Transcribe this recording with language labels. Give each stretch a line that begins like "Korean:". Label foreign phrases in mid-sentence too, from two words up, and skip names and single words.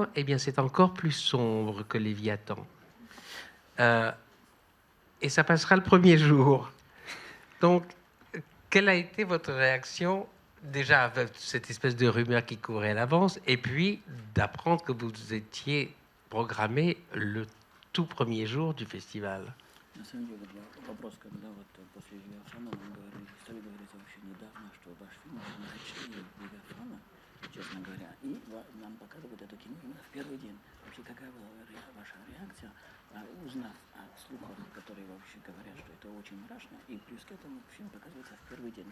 French: Eh bien, c'est encore plus sombre que Léviathan. » Et ça passera le premier jour. Donc, quelle a été votre réaction déjà avec cette espèce de rumeur qui courait à l'avance et puis d'apprendre que vous étiez programmé le tout premier jour du festival?
Russian: Честно говоря, и нам показывают это кино именно в первый день. Вообще, какая была ваша реакция, узнав о слухах, которые вообще говорят, что это очень мрачно, и плюс к этому фильм показывается в первый день.